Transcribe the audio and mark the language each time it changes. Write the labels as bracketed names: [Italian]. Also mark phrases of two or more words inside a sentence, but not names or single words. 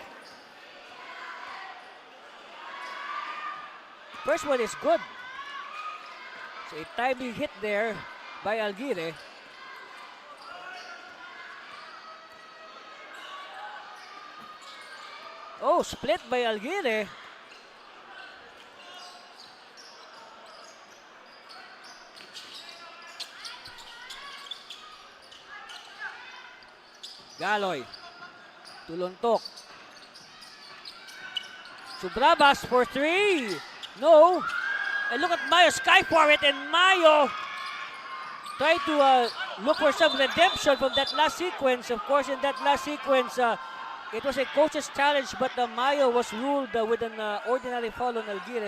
[English] First one is good. So a timely hit there by Alguire. Oh, split by Alguire. Galoy. Tuluntok. Subrabas for three. No. And look at Mayo. Sky for it. And Mayo tried to look for some redemption from that last sequence. Of course, in that last sequence, it was a coach's challenge, but Mayo was ruled with an ordinary foul on Alguire.